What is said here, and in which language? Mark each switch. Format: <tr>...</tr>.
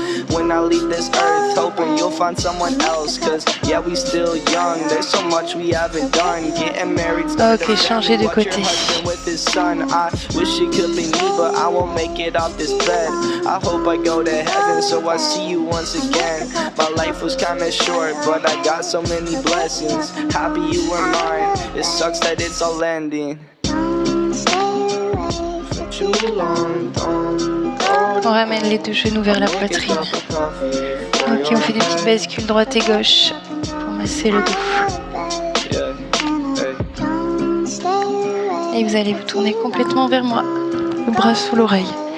<en>When I leave this earth, hoping you'll find someone else. Cause yeah, we still young, there's so much we haven't done. Getting married,</en> <fr>ok, changez de côté.</fr> <en>With his son, I wish it could be me, but I won't make it off this bed. I hope I go to heaven, so I see you once again. My life was kinda short, but I got so many blessings. Happy you were mine, it sucks that it's all ending. For too long,</en> <fr>on ramène les deux genoux vers la poitrine. Ok, on fait des petites bascules droite et gauche pour masser le dos. Et vous allez vous tourner complètement vers moi, le bras sous l'oreille.</fr>